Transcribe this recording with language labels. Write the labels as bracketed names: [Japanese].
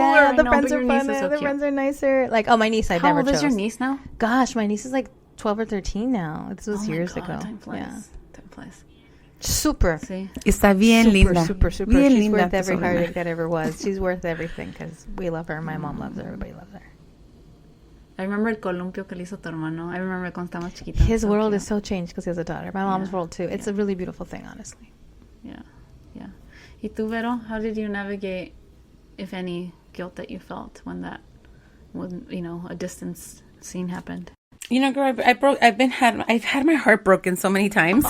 [English] Yeah, the friends are funner. The friends are nicer. Like, my niece I never chose. How old is your niece now? Gosh, my niece is like 12 or 13 now. This was years ago. Time flies. Yeah. Time flies. Super. [Spanish] Sí. Está bien linda. Super. Bien [English] She's [Spanish] linda [English] worth every heartache that ever was. She's worth everything because we love her. My mom loves her. Everybody loves her. I remember [Spanish] el columpio que le hizo tu hermano. I remember cuando estábamos chiquitos. [English] His world is so changed because he has a daughter. My mom's world too. It's a really beautiful thing, honestly. Yeah. [Spanish] ¿Y tú, Vero? [English] How did you navigate, if any, guilt that you felt when that, a distance scene happened? Girl, I've had my heart broken so many times.